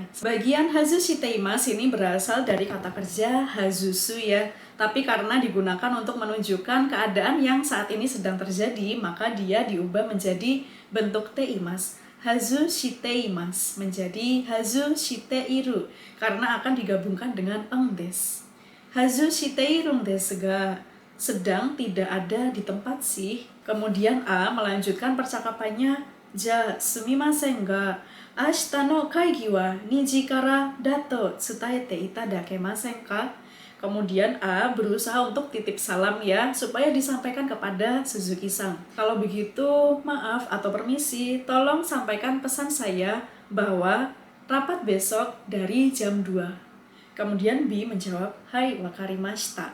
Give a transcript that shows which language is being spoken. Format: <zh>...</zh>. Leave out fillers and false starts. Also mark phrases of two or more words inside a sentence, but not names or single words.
<id>Bagian hazushiteimasu ini berasal dari kata kerja hazusu ya. Tapi karena digunakan untuk menunjukkan keadaan yang saat ini sedang terjadi, maka dia diubah menjadi bentuk teimas. Hazushiteimasu menjadi hazushiteiru karena akan digabungkan dengan</id> <ja>んです. 外しているんですが,</ja> <id>sedang tidak ada di tempat sih. Kemudian A melanjutkan percakapannya,</id> <ja>じゃあすみませんが明日の会議は2時からだと伝えていただけませんか?</ja> <id>Kemudian A berusaha untuk titip salam ya, supaya disampaikan kepada Suzuki-san. Kalau begitu, maaf atau permisi, tolong sampaikan pesan saya bahwa rapat besok dari jam 2. Kemudian B menjawab,</id> <ja>はい、わかりました.</ja>